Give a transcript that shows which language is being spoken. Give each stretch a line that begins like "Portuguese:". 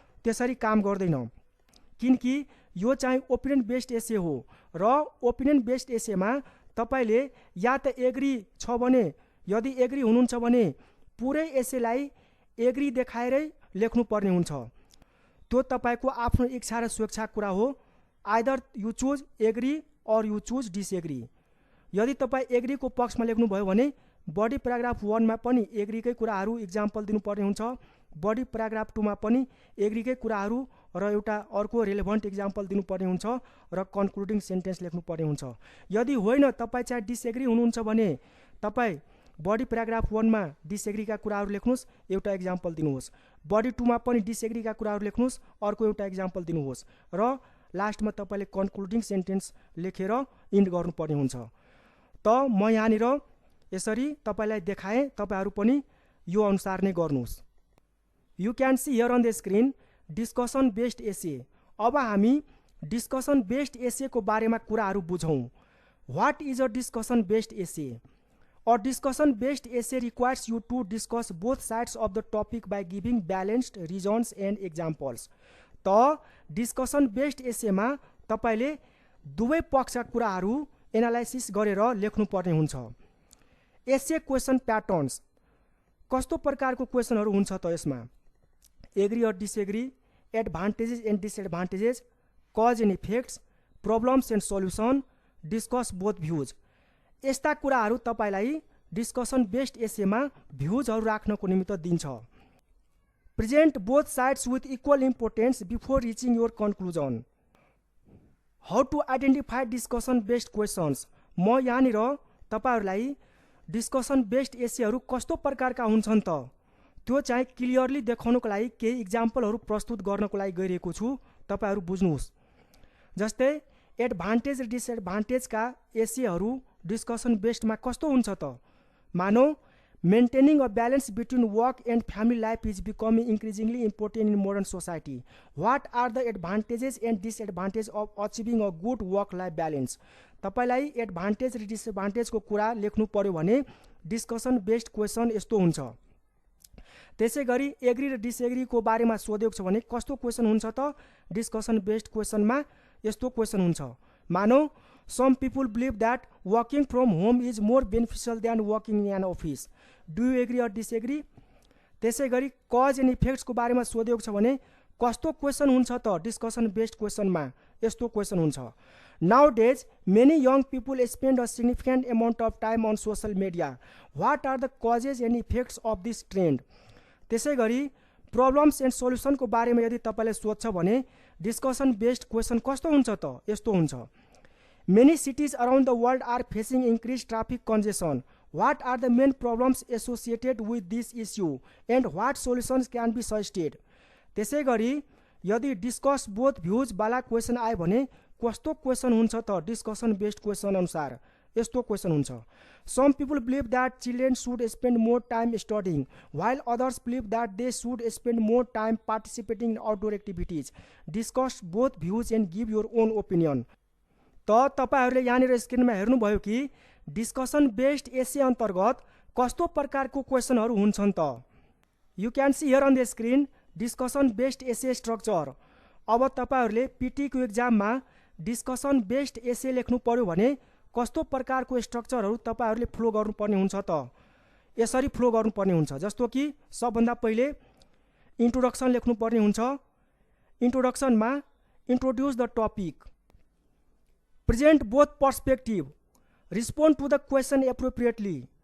Nepali: त्यसरी काम गर्दैन, किनकि यो चाहिँ ओपिनियन बेस्ड एसे हो र ओपिनियन बेस्ड एसेमा तपाईले या त एग्री छ भने, यदि एग्री हुनुहुन्छ भने पुरै एसेलाई एग्री देखाएरै लेख्नुपर्ने हुन्छ। त्यो तपाईको आफ्नो इच्छा र स्वेच्छाको कुरा हो।
English: Either you choose agree or you choose disagree.
Nepali: यदि तपाईँ एग्रीको पक्षमा लेख्नुभयो भने बडी प्याराग्राफ 1 मा पनि एग्रीकै कुराहरू इक्जाम्पल दिनुपर्ने हुन्छ, बडी प्याराग्राफ 2 मा पनि एग्रीकै कुराहरू र एउटा अर्को रेलेभेन्ट इक्जाम्पल दिनुपर्ने हुन्छ र कन्क्लुडिङ सेन्टेन्स लेख्नुपर्ने हुन्छ। यदि होइन, तपाईँ चाहिँ डिसएग्री हुनुहुन्छ भने तपाईँ बडी प्याराग्राफ 1 मा डिसएग्रीका कुराहरू लेख्नुहोस्, एउटा इक्जाम्पल दिनुहोस्, बडी 2 मा पनि डिसएग्रीका कुराहरू लेख्नुहोस्, अर्को एउटा इक्जाम्पल दिनुहोस् र लास्टमा तपाईँले कन्क्लुडिङ सेन्टेन्स लेखेर इन्ड गर्नुपर्ने हुन्छ। त म यहाँनिर यसरी तपाईँलाई देखाएँ, तपाईँहरू पनि यो अनुसार नै गर्नुहोस्।
English: You can see here on the screen discussion based essay.
Nepali: अब हामी डिस्कसन बेस्ड एसेको बारेमा कुराहरू बुझौँ।
English: What is a discussion based essay? A discussion based essay requires you to discuss both sides of the topic by giving balanced reasons and examples.
Nepali: त discussion based एसेमा तपाईले दुवै पक्षका कुराहरू analysis गरेर लेख्नुपर्ने हुन्छ। एसे क्वेसन प्याटर्न्स, कस्तो प्रकारको क्वेसनहरू हुन्छ त यसमा?
English: Agree or disagree, advantages and disadvantages, cause and effects, problems and solution, discuss both views.
Nepali: यस्ता कुराहरू तपाईलाई डिस्कसन बेस्ड एसेमा भ्युजहरू राख्नको निमित्त दिन्छ।
English: Present both sides with equal importance before reaching your conclusion. How to identify discussion based questions.
Nepali: म यहाँनिर तपाईहरूलाई discussion based एसेहरू कस्तो प्रकारका हुन्छन् त त्यो चाहिँ क्लियरली देखाउनको लागि केही इक्जाम्पलहरू प्रस्तुत गर्नको लागि गइरहेको छु, तपाईहरू बुझ्नुहोस्। जस्तै एडभान्टेज र डिसएडभान्टेजका एसेहरू डिस्कसन बेस्डमा कस्तो हुन्छ त।
English: मानौ maintaining a balance between work and family life is becoming increasingly important in modern society. What are the advantages and disadvantage of achieving a good work life balance.
Nepali: तपाईलाई एडभान्टेज र डिसएडभान्टेजको कुरा लेख्नु पर्यो भने डिस्कसन बेस्ड क्वेसन यस्तो हुन्छ। त्यसै गरी एग्री र डिसएग्रीको बारेमा सोधेको छ भने कस्तो क्वेसन हुन्छ त। डिस्कसन बेस्ड क्वेसनमा यस्तो क्वेसन हुन्छ। मानौ
English: Some people believe that working from home is more beneficial than working in an office. Do you agree or disagree.
Nepali: त्यसै गरी कज एन्ड इफेक्ट्सको बारेमा सोधेको छ भने कस्तो क्वेसन हुन्छ त डिस्कसन बेस्ड क्वेसनमा यस्तो क्वेसन हुन्छ।
English: Nowadays, many young people spend a significant amount of time on social media. What are the causes and effects of this trend?
Nepali: त्यसै गरी प्रब्लम्स एन्ड सल्युसनको बारेमा यदि तपाईले सोध्छ भने डिस्कसन बेस्ड क्वेसन कस्तो हुन्छ त यस्तो हुन्छ।
English: Many cities around the world are facing increased traffic congestion. What are the main problems associated with this issue and what solutions can be suggested?
Nepali: त्यसै गरी यदि डिस्कस बोथ भ्युज वाला question आयो भने कस्तो क्वेसन हुन्छ त डिस्कसन बेस्ड क्वेसन अनुसार यस्तो क्वेसन हुन्छ।
English: Some people believe that children should spend more time studying while others believe that they should spend more time participating in outdoor activities. Discuss both views and give your own opinion.
Nepali: त तपाईहरूले यहाँनिर स्क्रिनमा हेर्नुभयो कि discussion based एसे अन्तर्गत कस्तो प्रकारको क्वेसनहरू हुन्छन् त।
English: You can see here on the screen discussion based essay structure.
Nepali: अब तपाईहरूले पीटीको एक्जाममा डिस्कसन बेस्ड एसे लेख्नु पर्यो भने कस्तो प्रकारको स्ट्रक्चरहरू तपाईहरूले फ्लो गर्नुपर्ने हुन्छ त यसरी फ्लो गर्नुपर्ने हुन्छ। जस्तो कि सबभन्दा पहिले इन्ट्रोडक्सन लेख्नुपर्ने हुन्छ।
English: इन्ट्रोडक्सनमा introduce the topic, present both perspective, respond to the question appropriately.